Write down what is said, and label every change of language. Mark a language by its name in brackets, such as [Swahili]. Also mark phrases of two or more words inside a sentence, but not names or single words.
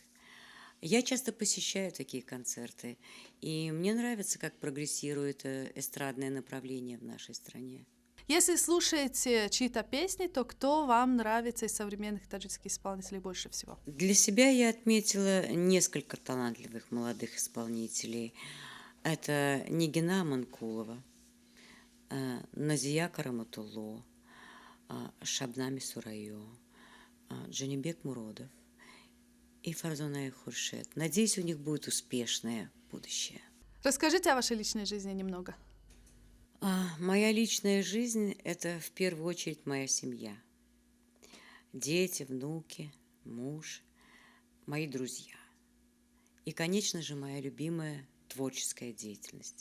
[Russian] Я часто посещаю такие концерты, и мне нравится, как прогрессирует эстрадное направление в нашей стране. Если слушаете чьи-то песни, то кто вам нравится из современных таджикских исполнителей больше всего? Для себя я отметила несколько талантливых молодых исполнителей. Это Нигина Манкулова, Назия Караматулло, Шабнами Сурайо, Джанибек Муродов и Фарзона Хуршет. Надеюсь, у них будет успешное будущее. Расскажите о вашей личной жизни немного. Моя личная жизнь – это в первую очередь моя семья. Дети, внуки, муж, мои друзья. И, конечно же, моя любимая творческая деятельность.